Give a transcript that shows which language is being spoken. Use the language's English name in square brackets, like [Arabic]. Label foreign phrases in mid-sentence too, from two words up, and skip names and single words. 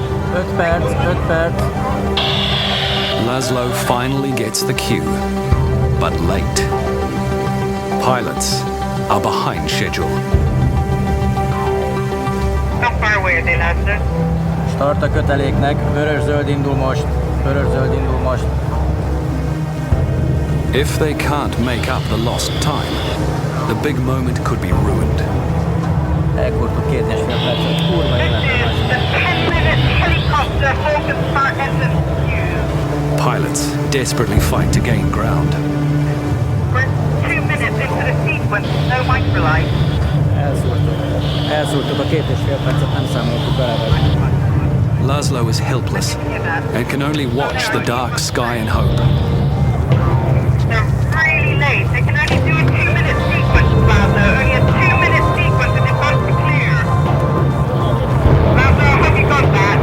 [Hungarian] 5 perc. [English] Laszlo finally gets the cue, but late. Pilots are behind schedule. How far away are they, Laszlo? [Hungarian] Start a köteléknek, vörös-zöld indul most. Vörös-zöld indul most. [English] If they can't make up the lost time, the big moment could be ruined. [Hungarian] Elkurtuk 2,5 percet. Kurva [English] This is the 10-minute helicopter Hawkins Park SSQ. Pilots desperately fight to gain ground. We're 2 minutes into the sequence, no microlight. [Hungarian] Elszúrtuk a 2,5 percet, nem számoltuk bele. [English] Laszlo is helpless and can only watch the dark sky and hope. They're really late. They can only do a 2-minute sequence, Laszlo. Only a 2-minute sequence and they've got to clear. Laszlo, have you got that?